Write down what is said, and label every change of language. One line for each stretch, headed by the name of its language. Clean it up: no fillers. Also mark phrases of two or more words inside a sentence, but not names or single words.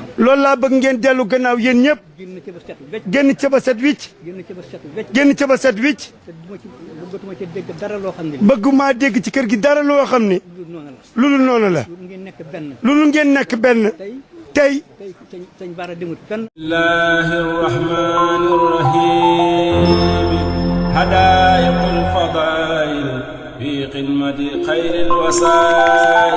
Wolof: loolu laa bëgg ngeen dellu gannaaw yéen ñëpp génn ci ba set wecc génn ca ba set wicc génn ci ba set wecc génn ca ba set wicc te du ma ci bëggatuma ci dégg dara loo xam ne bëggumaa dégg ci kër gi dara loo xam ni lu noonu la lu dul noonu la lu ngeen nekk benn lu dul ngeen nekk benn tey tey sëñ Bara demut fenn
Arabic: الله الرحمن الرحيم هدايق الفضائل في قمة خير الوسائل